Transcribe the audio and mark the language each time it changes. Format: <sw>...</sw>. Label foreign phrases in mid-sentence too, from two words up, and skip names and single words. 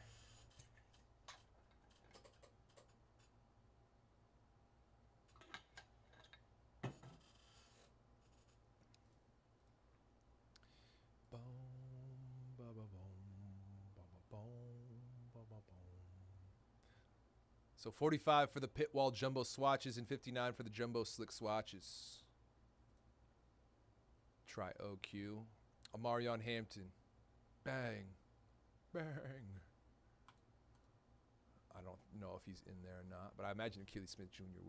<en>Boom, ba ba boom, ba ba boom, ba ba boom. So 45 for the pit wall jumbo swatches and 59 for the jumbo slick swatches. Try OQ. Amarion Hampton. Bang. Bang. I don't know if he's in there or not, but I imagine Achilles Smith Jr.</en>